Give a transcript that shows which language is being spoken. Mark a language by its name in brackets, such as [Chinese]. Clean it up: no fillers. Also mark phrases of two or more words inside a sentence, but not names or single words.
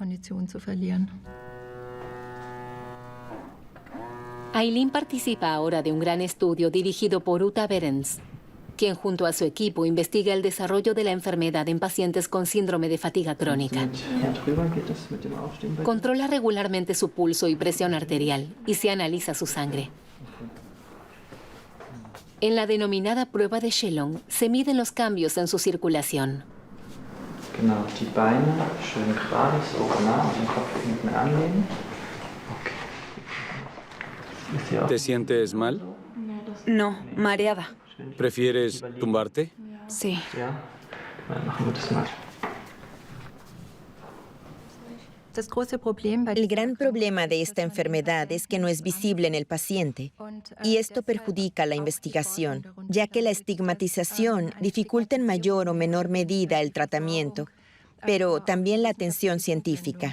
[Spanish] Aileen participa ahora de un gran estudio dirigido por Uta Berens, quien junto a su equipo investiga el desarrollo de la enfermedad en pacientes con síndrome de fatiga crónica. Controla regularmente su pulso y presión arterial y se analiza su sangre. En la denominada prueba de Shelong se miden los cambios en su circulación. [German] Genau, die Beine schön gerade, so nah und den Kopf hinten anlehnen. [Spanish] ¿Te sientes mal? No, mareada. ¿Prefieres tumbarte? Sí. [German] Ja, dann machen wir das mal. [Spanish] El gran problema de esta enfermedad es que no es visible en el paciente y esto perjudica la investigación, ya que la estigmatización dificulta en mayor o menor medida el tratamiento, pero también la atención científica.